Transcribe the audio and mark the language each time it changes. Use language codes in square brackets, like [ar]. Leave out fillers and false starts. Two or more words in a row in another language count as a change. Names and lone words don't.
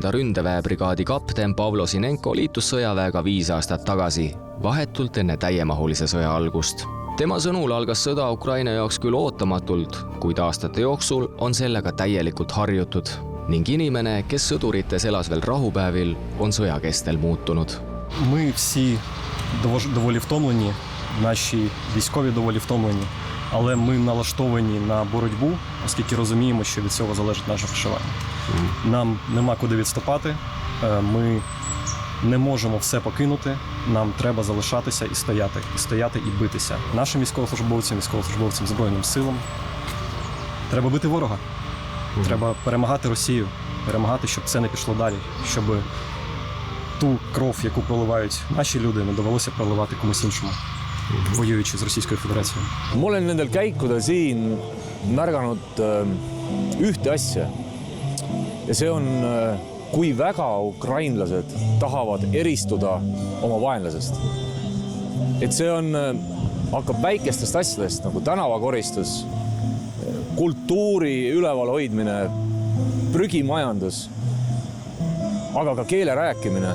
[et] ründeväebrigaadi kapten Pavlo Sinenko liitus sõjaväega 5 aastat tagasi, vahetult enne täiemahulise sõja algust. Tema sõnul algas sõda Ukraina jaoks küll ootamatult, kuid aastate jooksul on sellega täielikult harjutud ning inimene, kes sõdurites elas veel rahupäevil, on sõja kestel muutunud. [uk] Ми всі доволі втомлені, наші військові доволі втомлені, але ми налаштовані на боротьбу, оскільки розуміємо, що від цього залежить наше виживання. Нам нема куди відступати, ми не можемо все покинути, нам треба залишатися і стояти і битися. Нашим військовослужбовцям, Збройним силам треба бити ворога. Треба перемагати Росію, перемагати, щоб це не пішло далі, щоб ту кров, яку проливають наші люди, не довелося проливати комусь іншому. воюючи з Російською Федерацією? [et] Ma olen nendel käikudel siin märganud ühte asja. Ja see on, kui väga ukrainlased tahavad eristuda oma vaenlasest. Et see on, hakkab väikestest asjadest nagu tänavakoristus, kultuuri üleval hoidmine, prügimajandus, aga ka keele rääkimine.